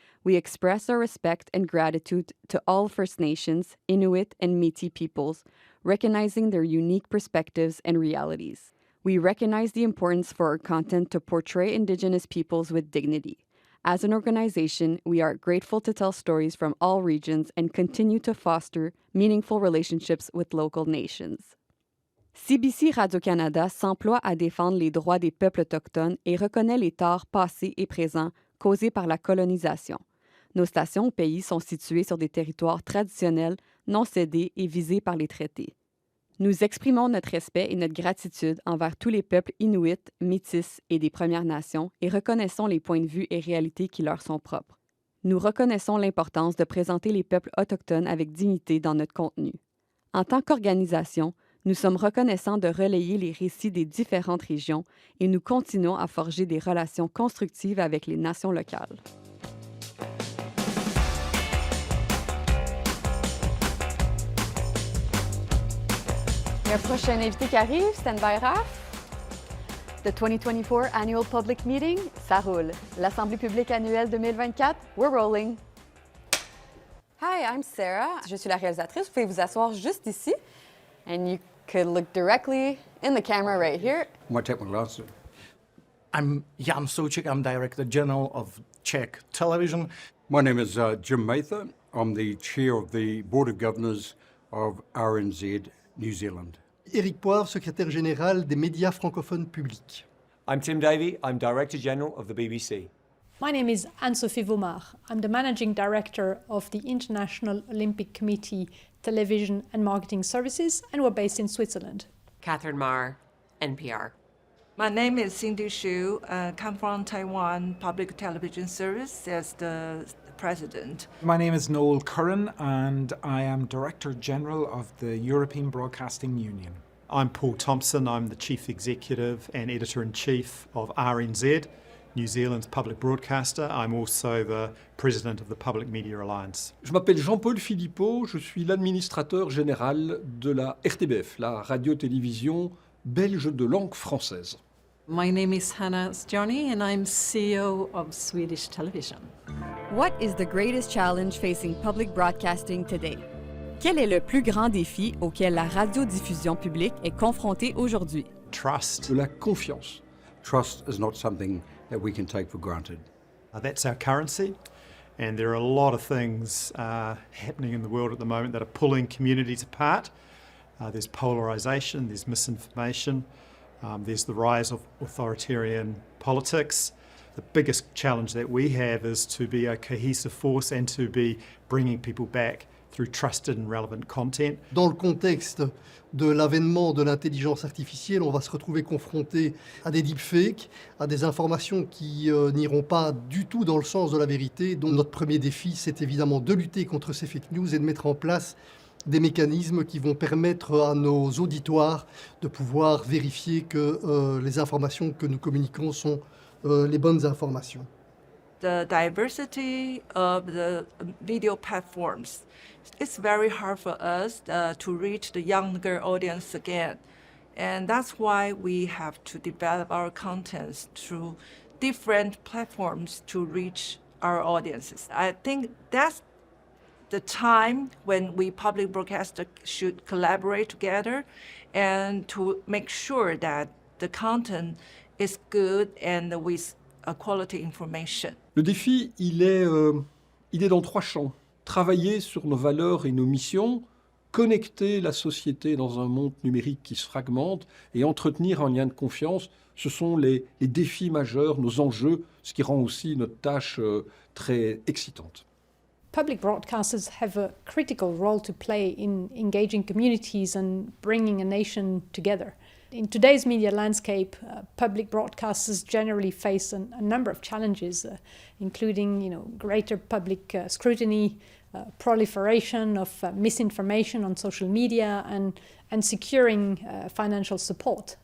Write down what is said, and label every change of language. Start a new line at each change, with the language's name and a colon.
English: We express our respect and gratitude to all First Nations, Inuit, and Métis peoples, recognizing their unique perspectives and realities. We recognize the importance for our content to portray Indigenous peoples with dignity. As an organization, we are grateful to tell stories from all regions and continue to foster meaningful relationships with local nations.
French: CBC Radio-Canada s'emploie à défendre les droits des peuples autochtones et reconnaît les torts passés et présents causés par la colonisation. Nos stations au pays sont situées sur des territoires traditionnels, non cédés et visés par les traités. Nous exprimons notre respect et notre gratitude envers tous les peuples inuits, métis et des Premières Nations et reconnaissons les points de vue et réalités qui leur sont propres. Nous reconnaissons l'importance de présenter les peuples autochtones avec dignité dans notre contenu. En tant qu'organisation, nous sommes reconnaissants de relayer les récits des différentes régions et nous continuons à forger des relations constructives avec les nations locales. Un prochain invité qui arrive,
English: stand by Raph. The 2024 Annual Public Meeting,
French: ça roule. L'Assemblée publique annuelle 2024,
English: we're rolling. Hi, I'm Sarah.
French: Je suis la réalisatrice. Vous pouvez vous asseoir juste ici.
English: And you could look directly in the camera right here. I might take my glasses. I'm Jan Suchik. I'm Director General of Czech Television. My name is Jim Mather. I'm the chair of the Board of Governors of RNZ New Zealand.
French: Éric Poivre, secrétaire général des médias francophones publics.
English: I'm Tim Davey. I'm Director General of the BBC. My name is Anne-Sophie Fouron. I'm the Managing Director of the International Olympic Committee Television and Marketing Services, and we're based in Switzerland. Catherine Marr, NPR. My name is Cindy Xu. Come from Taiwan Public Television Service as the president. My name is Noel Curran and I am Director General of the European Broadcasting Union. I'm Paul Thompson. I'm the Chief Executive and Editor-in-Chief of RNZ, New Zealand's public broadcaster. I'm also the President of the Public Media Alliance.
French: Je m'appelle Jean-Paul Philippot, je suis l'administrateur général de la RTBF, la radio-télévision belge de langue française.
English: My name is Hanna Stjoni and I'm CEO of Swedish Television. What is the greatest challenge facing public broadcasting today?
French: Quel est le plus grand défi auquel la radiodiffusion publique est confrontée aujourd'hui?
English: Trust.
French: De la confiance.
English: Trust is not something that we can take for granted. That's our currency, and there are a lot of things happening in the world at the moment that are pulling communities apart. There's polarisation, there's misinformation, there's the rise of authoritarian politics. The biggest challenge that we have is to be a cohesive force and to be bringing people back through trusted and relevant content.
French: Dans le contexte de l'avènement de l'intelligence artificielle, on va se retrouver confronté à des deepfakes, à des informations qui n'iront pas du tout dans le sens de la vérité. Donc notre premier défi, c'est évidemment de lutter contre ces fake news et de mettre en place des mécanismes qui vont permettre à nos auditoires de pouvoir vérifier que les informations que nous communiquons sont les bonnes informations.
English: The diversity of the video platforms, it's very hard for us to reach the younger audience again. And that's why we have to develop our contents through different platforms to reach our audiences. I think that's the time when we public broadcasters should collaborate together and to make sure that the content is good and with quality information.
French: Le défi, il est dans 3 champs. Travailler sur nos valeurs et nos missions, connecter la société dans un monde numérique qui se fragmente et entretenir un lien de confiance, ce sont les défis majeurs, nos enjeux, ce qui rend aussi notre tâche très excitante.
English: Public broadcasters have a critical role to play in engaging communities and bringing a nation together. In today's media landscape, public broadcasters generally face a number of challenges, including, greater public scrutiny, proliferation of misinformation on social media, and securing financial support.